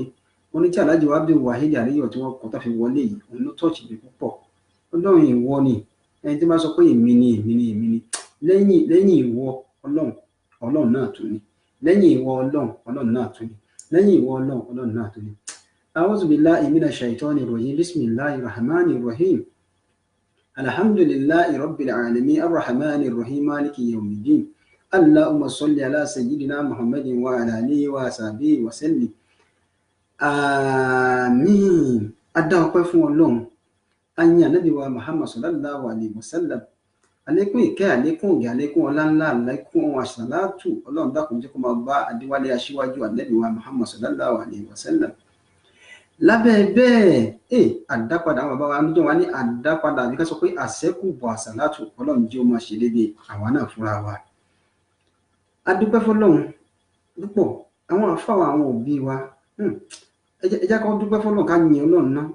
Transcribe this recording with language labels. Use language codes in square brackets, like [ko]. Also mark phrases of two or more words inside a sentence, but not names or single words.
[yo] Wọ́n ní tí Alhaji wa Abdulwaheed Ariyo tí wọ́n kọ́ tó fi wọlé yìí òun ló tọ́ọ̀chì mi púpọ̀. Ọlọ́run ìwọ ni ẹni tí máa sọ pé èmi ni lẹ́yìn ìwọ Ọlọ́run náà tún ni lẹ́yìn ìwọ Ọlọ́run náà tún ni lẹ́yìn ìwọ Ọlọ́run náà tún ni. [ar] أعوذ بالله من الشيطان الرجيم بسم الله الرحمن الرحيم. الحمد لله رب العالمين الرحمن الرحيم مالك يوم الدين. اللهم صل على سيدنا محمد وعلى آله وصحبه وسلم. [yo] Àmín. Adá ọpẹ́ fún Ọlọ́run. Ayin Ànábì wa Muhammad [ar] صلى الله عليه وسلم. [yo] Àlékún ìkẹ́ àlékún ògì àlékún ọlá ńlá àlékún àṣàlátù Ọlọ́run dákun jẹ́ kó máa bá Adéwálé aṣíwájú Ànábì wa Muhammad [ar] صلى الله عليه وسلم. [yo] Lábẹ́ bẹ́ẹ̀ àdápadà àwọn bàbá wa níjọ́ wa ní àdápadà àbí ká sọ pé àṣẹ́kùbọ̀ àṣàlátù Ọlọ́run jẹ́ ó máa ṣe dédé àwa náà fúnra wa. Adúpẹ́ fọ́lọ́run púpọ̀ àwọn àfáwà àwọn òbí wa ẹ jẹ́ ká dúpẹ́ fọ́lọ́run ká yìn Ọlọ́run náà.